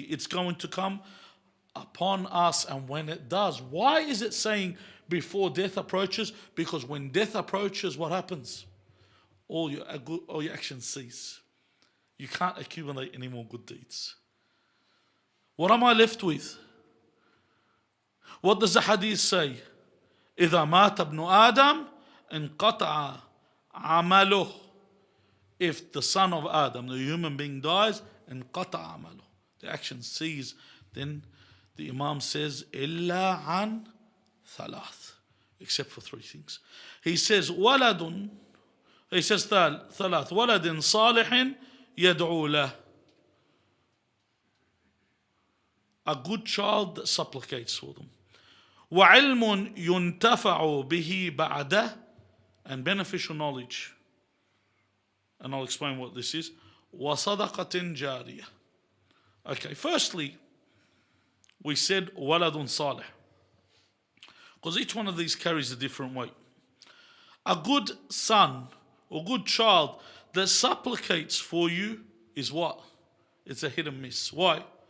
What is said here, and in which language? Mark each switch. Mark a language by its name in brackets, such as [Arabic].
[English] It's going to come upon us, and when it does, why is it saying before death approaches? Because when death approaches, what happens? All your actions cease. You can't accumulate any more good deeds. What am I left with? What does the hadith say? [Arabic] إذا مات ابن آدم انقطع عمله. [English] If the son of Adam, the human being, dies, [Arabic] انقطع عمله, [English] the action cease. Then the Imam says, [Arabic] إلا عن ثلاث, [English] except for three things. He says, [Arabic] ولد, he says ثلاث, ولد صالح يدعو له. [English] A good child that supplicates for them. [Arabic] وعلم ينتفع به بعده, [English] and beneficial knowledge. And I'll explain what this is. [Arabic] وصدقة جارية. [English] Okay, firstly, we said [Arabic] waladun salih, [English] because each one of these carries a different weight. A good son or good child that supplicates for you is what? It's a hit and miss. Why?